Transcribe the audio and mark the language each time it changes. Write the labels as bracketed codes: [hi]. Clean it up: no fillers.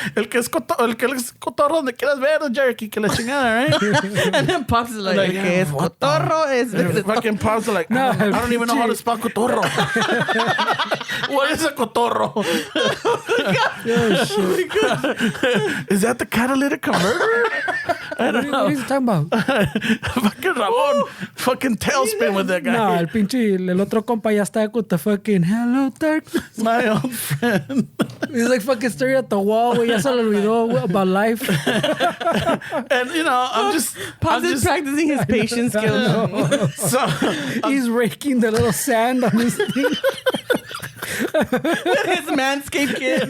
[es] El que es cotorro donde quieras ver, Cherokee, que la chingada, right? [en] And then Pops is like, yeah, [es] que es [en] what the- [es] cotorro es... [en] Fucking Pops are like, I don't even know how to spell cotorro. What is a cotorro? Is that the catalytic converter? I don't know. What are you talking about? Fucking Ramon. Fucking tailspin with that guy. [es] No, el pinche, el otro compa ya está con [en] the fucking hello darkness. My old friend. He's like fucking staring at the wall, güey. [es] Ya se le olvidó [en] about life. And, you know, Pops is practicing his patience skills. So, He's raking the little sand on his thing. His manscaped kid.